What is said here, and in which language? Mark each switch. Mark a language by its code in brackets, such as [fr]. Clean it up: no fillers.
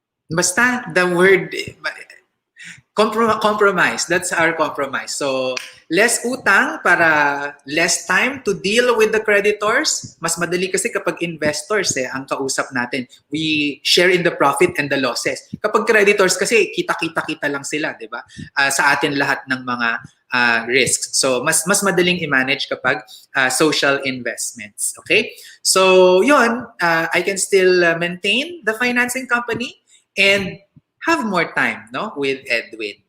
[en] Basta, the word, compromise. That's our compromise. So, Less [tl] utang para [en] less time to deal with the creditors. [tl] Mas madali kasi kapag investors ang kausap natin. [en] We share in the profit and the losses. [tl] Kapag creditors kasi kita-kita lang sila, 'di ba? Sa atin lahat ng mga risks. So mas madaling i-manage kapag social investments. Okay? [en] So, 'yun, I can still maintain the financing company and have more time, no, with Edwin.